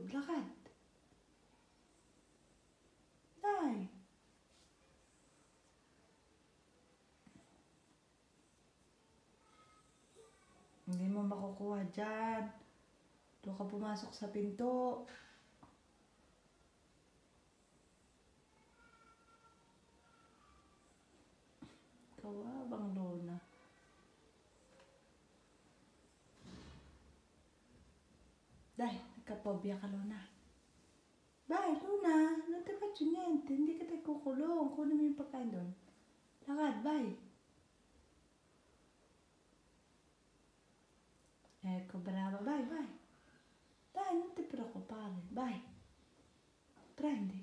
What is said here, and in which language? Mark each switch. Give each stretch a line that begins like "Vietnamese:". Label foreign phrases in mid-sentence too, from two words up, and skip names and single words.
Filipino: Lakad. Dai. Hindi mo makukuha dyan. Doon ka pumasok sa pinto. Kawabang Luna. Dai, nagkapobia ka, Luna.
Italian: Dai, Luna. Non ti faccio niente.
Filipino: Hindi ka tayo kukulong. Kunin mo yung pagkain doon. Lakad, bye.
Italian: Ecco, brava. Vai, vai. Dai, non ti preoccupare. Vai. Prendi.